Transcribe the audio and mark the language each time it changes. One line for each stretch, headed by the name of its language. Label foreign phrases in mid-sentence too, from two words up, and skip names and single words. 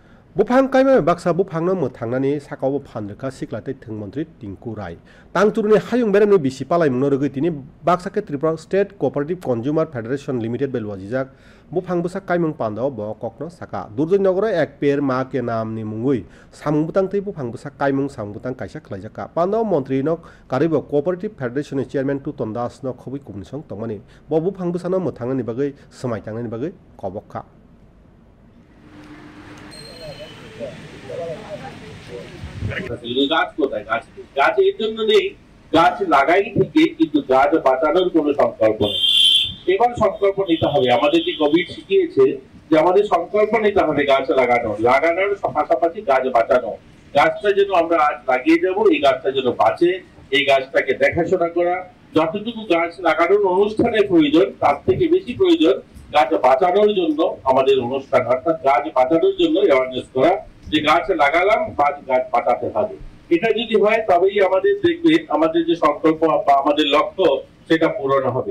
Kok Borok: बुफां कायमा बाक्सा बुफांनो मोथांनानै साकाव फानरखा सिख्लाते थंमंत्री टिंकु राय तांचुरनि हायुं बेरामनि बिसि पालायमुंनो रगै तिनि बाक्साके त्रिपुरा स्टेट कोअपरेटिव कंज्यूमर फेडरेशन लिमिटेड बेलवाजिजाक बुफां बुसा कायमं पान्दाव ब ककनो साका दुर्जय नगर एक पेर मा के नामनि मुंगुई सामुंबुतां तै बुफां बुसा कायमं सामुंबुतां कायसा खलायजाका पान्दाव मंत्री न कारिब
English: cooperative federation chairman
Kok Borok: टुटन दास न खबि कुमनिसं तंमानि ब बुफां बुसानो मोथांनानि बागै समायतांनानि बागै कबक्का
Bangla: গাছ কোথায় গাছ গাছ এর জন্য নেই গাছ লাগাই থেকে কিন্তু গাছ বাঁচানোর কোনো সংকল্প নেই এবার সংকল্প নিতে হবে আমাদের যে কোভিড শিখিয়েছে যে আমাদের সংকল্প নিতে হবে গাছ লাগানোর পাশাপাশি গাছ বাঁচানো গাছটা যেন আমরা আজ লাগিয়ে যাব এই গাছটা যেন বাঁচে এই গাছটাকে দেখাশোনা করা যতটুকু গাছ লাগানোর অনুষ্ঠানের প্রয়োজন তার থেকে বেশি প্রয়োজন গাছ বাঁচানোর জন্য আমাদের অনুষ্ঠান অর্থাৎ গাছ বাঁচানোর জন্য অ্যাওয়ারনেস করা যে গাছ লাগালাম গাছ বাঁচাতে হবে এটা যদি হয় তবেই আমাদের দেখবে আমাদের যে সংকল্প বা আমাদের লক্ষ্য সেটা পূরণ হবে।